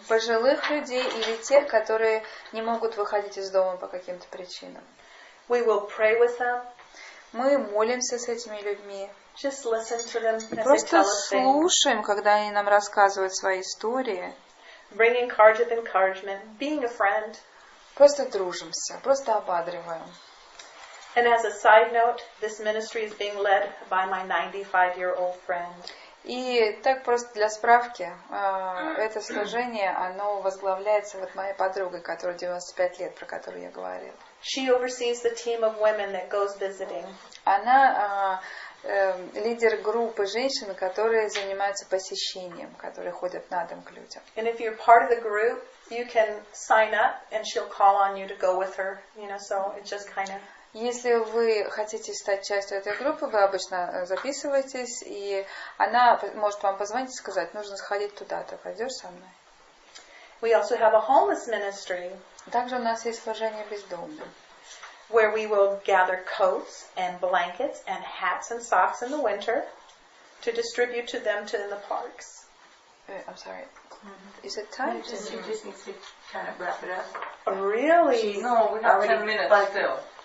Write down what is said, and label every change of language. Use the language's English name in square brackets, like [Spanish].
[Russian] Пожилых людей или тех, которые не могут выходить из дома по каким-то причинам. [English] We will pray with them. [Russian] Мы молимся с этими людьми. [English] Just listen to them as [Russian] Просто [English] they tell us [Russian] слушаем, когда они нам рассказывают свои истории. [English] Bringing cards of encouragement, being a friend. [Russian] Просто дружимся, просто ободриваем. [English] And as a side note, this ministry is being led by my 95-year-old friend. [Russian] И так просто для справки, это служение, оно возглавляется вот моей подругой, которой 95 лет, про которую я говорила. [English] She oversees the team of women that goes visiting. [Russian] Она лидер группы женщин, которые занимаются посещением, которые ходят на дом к людям. [English] And if you're part of the group, you can sign up and she'll call on you to go with her, so it's just kind of... [Russian] Если вы хотите стать частью этой группы, вы обычно записываетесь, и она может вам позвонить и сказать, нужно сходить туда-то, пойдешь со мной? [English] We also have a homeless ministry. [Russian] Также у нас есть служение бездомным, [English] where we will gather coats and blankets and hats and socks in the winter to distribute to them in the parks. I'm sorry. Is it time? You just need to kind of wrap it up. Really? No, we have 10 minutes still.